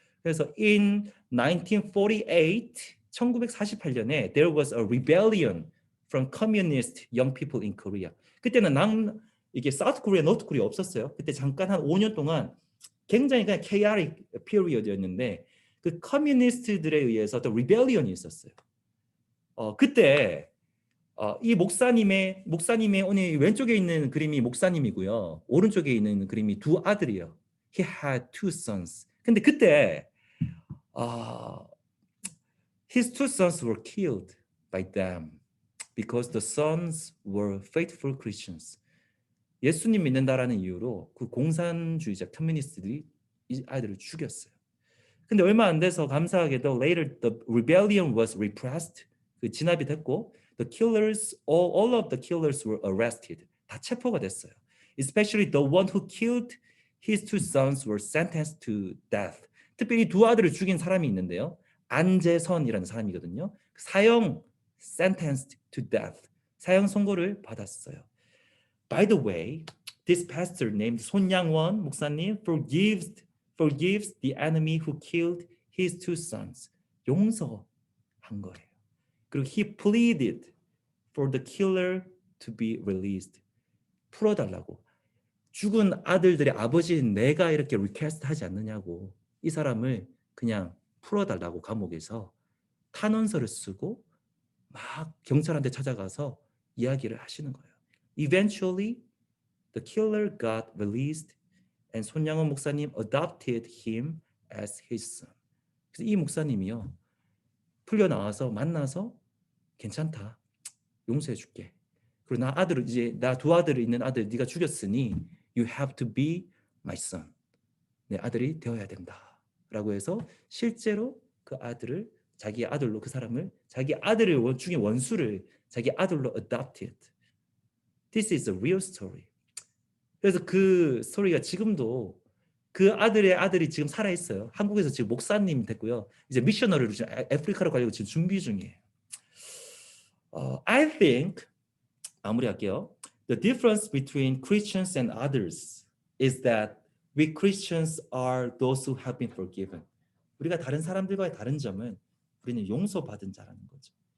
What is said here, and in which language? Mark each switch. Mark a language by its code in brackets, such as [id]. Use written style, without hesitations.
[ko] 그래서 [en] in 1948, 1948년에 there was a rebellion from communist young people in Korea. [ko] 그때는 이게 South Korea, North Korea 없었어요. 그때 잠깐 한 5년 동안 굉장히 그냥 chaotic period였는데 그 커뮤니스트들에 의해서 또 rebellion이 있었어요. 그때 이 목사님의 오늘 왼쪽에 있는 그림이 목사님이고요. 오른쪽에 있는 그림이 두 아들이에요. [en] He had two sons. [ko] 근데 [en] 그때 his two sons were killed by them because the sons were faithful Christians. [ko] 예수님 믿는다라는 이유로 그 공산주의자 커뮤니스트들이 이 아이들을 죽였어요. 근데 얼마 안 돼서 감사하게도 [en] later the rebellion was repressed. [ko] 그 진압이 됐고 [en] the killers, all of the killers were arrested. [ko] 다 체포가 됐어요. [en] Especially the one who killed his two sons were sentenced to death. [ko] 특별히 두 아들을 죽인 사람이 있는데요. 안재선이라는 사람이거든요. 사형 sentenced to death. 사형 선고를 받았어요. [en] By the way, this pastor named 손양원 목사님 forgives the enemy who killed his two sons. [ko] 용서한 거예요. 그리고 [en] he pleaded for the killer to be released. [ko] 풀어달라고. 죽은 아들들의 아버지인 내가 이렇게 리퀘스트 하지 않느냐고. 이 사람을 그냥 풀어달라고 감옥에서 탄원서를 쓰고 막 경찰한테 찾아가서 이야기를 하시는 거예요. [en] Eventually, the killer got released and 손양원 목사님 adopted him as his son. [ko] 그래서 이 목사님이요. 풀려 나와서 만나서 괜찮다. 용서해 줄게. 그리고 나 두 아들 있는 아들 네가 죽였으니 [en] you have to be my son. [ko] 내 아들이 되어야 된다. 라고 해서 실제로 그 아들을 자기 아들로 그 사람을 자기 아들을 죽인 원수를 자기 아들로 adopted. [en] This is a real story. [ko] 그래서 그 스토리가 지금도 그 아들의 아들이 지금 살아 있어요. 한국에서 지금 목사님 됐고요. 이제 미셔너리로 지금 아프리카로 가려고 지금 준비 중이에요. [en] I think [ko] 마무리할게요. [en] The difference between Christians and others is that we Christians are those who have been forgiven. [ko] 우리가 다른 사람들과의 다른 점은 우리는 용서받은 자라는 거죠.